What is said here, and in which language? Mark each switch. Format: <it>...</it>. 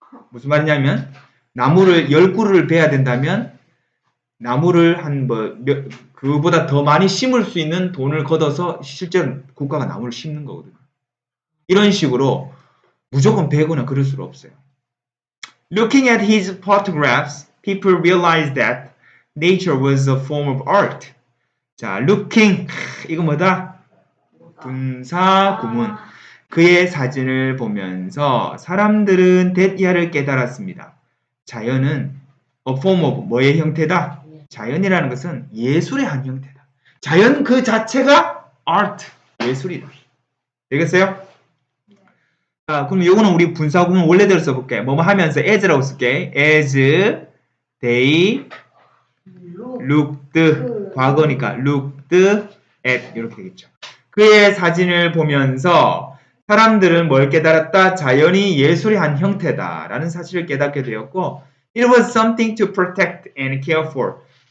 <ko>무슨 말이냐면 나무를 10그루를 베야 된다면 나무를 그보다 더 많이 심을 수 있는 돈을 걷어서 실제로 국가가 나무를 심는 거거든요. 이런 식으로 무조건 베거나 그럴 수는 없어요.</ko> <en>Looking at his photographs, people realized that nature was a form of art.</en> <ko>자, looking, 이거 뭐다? 분사 구문. 그의 사진을 보면서 사람들은 대야를 깨달았습니다. 자연은</ko> <en>a form of</en> <ko>뭐의 형태다? 자연이라는 것은 예술의 한 형태다. 자연 그 자체가 art, 예술이다. 되겠어요? 자, 그럼 요거는 우리 분사구문 원래대로 써볼게. 뭐뭐 하면서 as라고 쓸게.</ko> <en>as they looked,</en> <ko>과거니까</ko> <en>looked at</en> <ko>이렇게 되겠죠. 그의 사진을 보면서 사람들은 뭘 깨달았다? 자연이 예술의 한 형태다라는 사실을 깨닫게 되었고</ko> <en>It was something to protect and care for.</en>